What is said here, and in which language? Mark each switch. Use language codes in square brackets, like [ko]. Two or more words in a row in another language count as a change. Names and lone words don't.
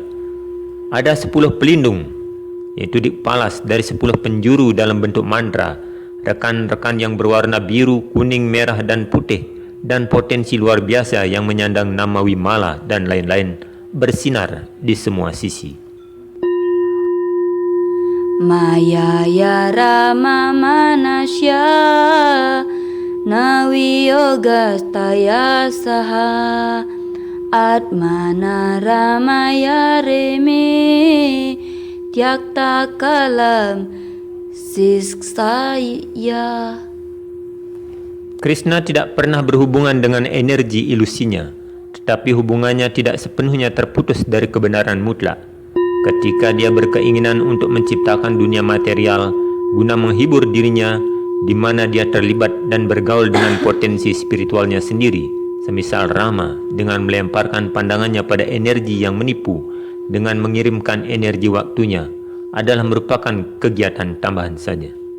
[id] Ada 10 pelindung, yaitu dikpalas dari 10 penjuru dalam bentuk mantra, rekan-rekan yang berwarna biru, kuning, merah, dan putih, dan potensi luar biasa yang menyandang nama Wimala dan lain-lain bersinar di semua sisi. [sa] Mayaya Rama Manasya Nawi Yoga Staya Saha Atmana Ramaya Reme Tyakta Kalam Siksaya. [id] Krishna tidak pernah berhubungan dengan energi ilusinya, tetapi hubungannya tidak sepenuhnya terputus dari kebenaran mutlak. Ketika dia berkeinginan untuk menciptakan dunia material guna menghibur dirinya, di mana dia terlibat dan bergaul dengan potensi spiritualnya sendiri, semisal Rama dengan melemparkan pandangannya pada energi yang menipu dengan mengirimkan energi waktunya, adalah merupakan kegiatan tambahan saja.